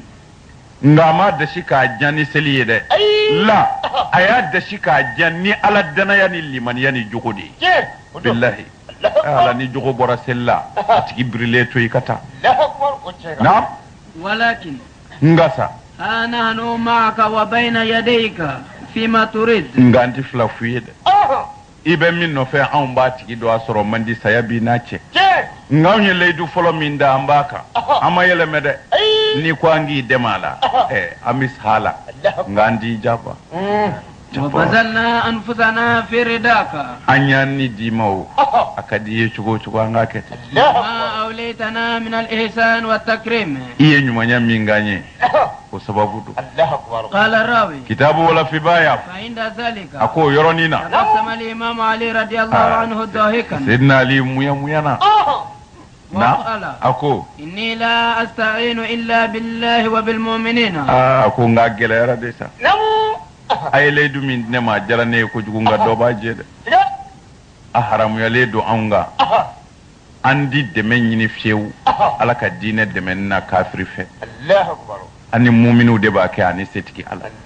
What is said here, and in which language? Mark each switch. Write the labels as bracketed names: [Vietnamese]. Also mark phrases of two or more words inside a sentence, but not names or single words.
[Bambara] nka a ma dasi k'a jan ni seli ye dɛ la a y'a dasi k'a jan ni ala danaya ni limaniya ni jogo de ye billahi ala ni jogo bɔra seli la a tigi birilen to i ka taa naam [Arabic] ولكن [Bambara] nka sa [Arabic] ها نحن معك وبين يديك فيما تريد [Bambara] nka n tɛ fila f'i ye dɛ i bɛ min nɔfɛ anw b'a tigi dɔn a sɔrɔ man di saya b'i n'a cɛ nka anw ye layidu fɔlɔ min da an b'a kan an ma yɛlɛmɛ dɛ n'i ko an k'i dɛmɛ a la an bɛ sa a la nka an t'i jaba [Arabic] وبذلنا أنفسنا في رداك [Bambara] an y'an ni d'i ma o a ka di i ye cogo o cogo an k'a kɛ ten [Arabic] ما أوليتنا من الإحسان والتكريم [Bambara] i ye ɲumanya min k'an ye o sababu don [Arabic] قال الراوي [Bambara] kitabu wala fibaya [Arabic] فعند ذلك [Bambara] a ko o yɔrɔnin na [Arabic] تبسم الإمام علي رضي الله عنه ضاحكا [Bambara] Sayyidina Ali muya-muyana na [Arabic] وقال [Bambara] a ko [Arabic] إني لا أستعين إلا بالله وبالمؤمنين [Bambara] a ko n k'a gɛlɛyara de sa a ye layidu min di ne ma a diyara ne ye kojugu nka dɔ b'a jɛ dɛ a haramuyalen don anw kan an di dɛmɛ ɲini fiyewu ala ka diinɛ dɛmɛ na kafiri fɛ ani muminiw de b'a kɛ ani setigi ala